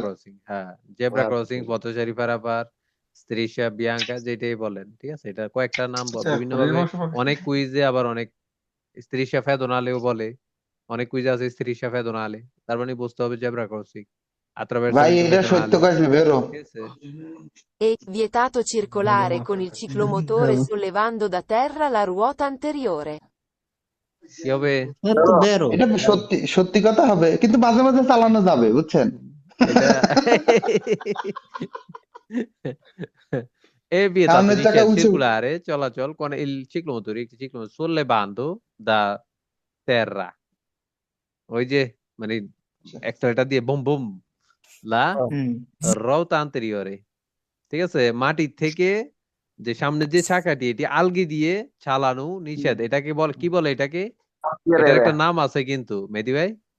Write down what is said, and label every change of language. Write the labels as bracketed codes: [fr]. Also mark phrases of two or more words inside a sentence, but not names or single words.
[bn] ক্রসিং, হ্যাঁ, জেব্রা ক্রসিং, পথচারী পারাপার, [it] strisce, bianche, [bn] যেটাই বলেন, ঠিক আছে? এটা কয়েকটা নাম বিভিন্ন ভাবে, অনেক কুইজে, আবার অনেক [it] strisce pedonali [bn] বলে, অনেক কুইজে আছে [it] strisce pedonali, [bn] তার মানে বুঝতে হবে জেব্রা ক্রসিং, ভাই attraversamento এটা সত্য pedonale, কাজ, বেরো। ঠিক আছে? [it] È vietato circolare con il ciclomotore sollevando da terra la ruota anteriore. [bn] কি হবে? তো বেরো। এটা সত্যি সত্যি কথা হবে, কিন্তু মাঝে মাঝে চালানো যাবে, বুঝছেন? এটা [it] è vietato [bn] সামনের চাকা [it] iniziare a [bn] উঁচু। [it] circolare চলাচল con il ciclomotore, sollevando da terra, [bn] ওই যে মানে অ্যাক্সেলেটর দিয়ে বুম বুম লা হুম। [it] ruota anteriore, [bn] ঠিক আছে? মাটি থেকে যে সামনে যে চাকাটি, এটি আলগি দিয়ে চালানো নিষেধ। এটাকে বল, কি বলে এটাকে? এটার একটা নাম আছে কিন্তু, মেহেদী ভাই।